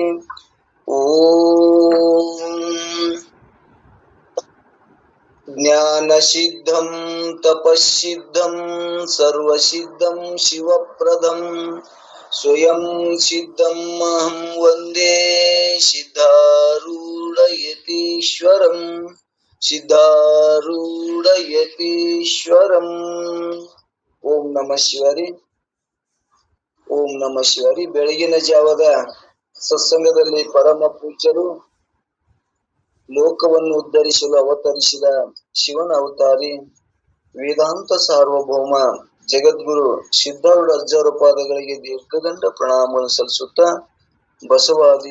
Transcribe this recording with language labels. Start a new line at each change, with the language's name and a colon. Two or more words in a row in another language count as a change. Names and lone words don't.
Sanskrit: ಓಂ ಜ್ಞಾನಸಿದ್ಧಂ ತಪಸ್ಸಿದ್ಧಂ ಸರ್ವಸಿದ್ಧಂ ಶಿವಪ್ರದಂ ಸ್ವಯಂ ಸಿದ್ಧಂ ಅಹಂ ವಂದೇ ಸಿದ್ಧಾರೂಢಯತೀಶ್ವರಂ ಸಿದ್ಧಾರೂಢಯತೀಶ್ವರಂ. ಓಂ ನಮಃ ಶಿವಾರಿ. ಓಂ ನಮಃ ಶಿವಾರಿ.
Kannada: ಬೆಳಗಿನ ಜಾವದ ಸತ್ಸಂಗದಲ್ಲಿ ಪರಮ ಪೂಜ್ಯರು ಲೋಕವನ್ನು ಉದ್ಧರಿಸಲು ಅವತರಿಸಿದ ಶಿವನ ಅವತಾರಿ ವೇದಾಂತ ಸಾರ್ವಭೌಮ ಜಗದ್ಗುರು ಸಿದ್ಧಾರೂಢ ಅಜ್ಜರ ಪಾದಗಳಿಗೆ ದೀರ್ಘದಂಡ ಪ್ರಣಾಮವನ್ನು ಸಲ್ಲಿಸುತ್ತಾ ಬಸವಾದಿ